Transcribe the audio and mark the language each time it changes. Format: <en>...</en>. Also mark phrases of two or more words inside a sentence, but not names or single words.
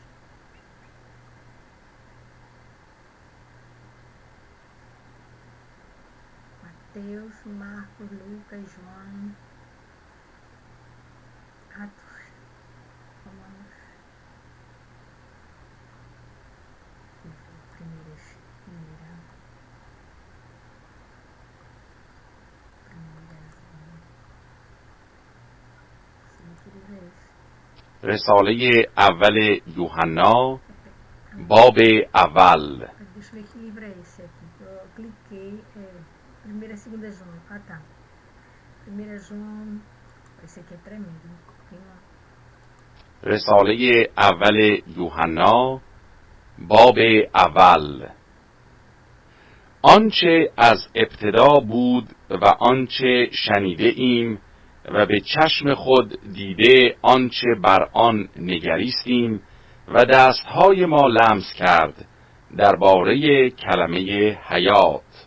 <pt>Mateus, Marcos, Lucas, João, Atos, Romanos, primeira,</pt> <fa>رساله اول یوحنا باب اول.</fa> <pt>Deixa eu ver que livro é esse aqui. Eu cliquei, primeira e segunda João. Ah, tá. Primeira João, esse aqui é tremendo.</pt> <fa>رساله اول یوحنا باب اول. آنچه از ابتدا بود و آنچه شنیده ایم و به چشم خود دیده آنچه بر آن نگریستیم و دستهای ما لمس کرد درباره کلمه حیات.</fa>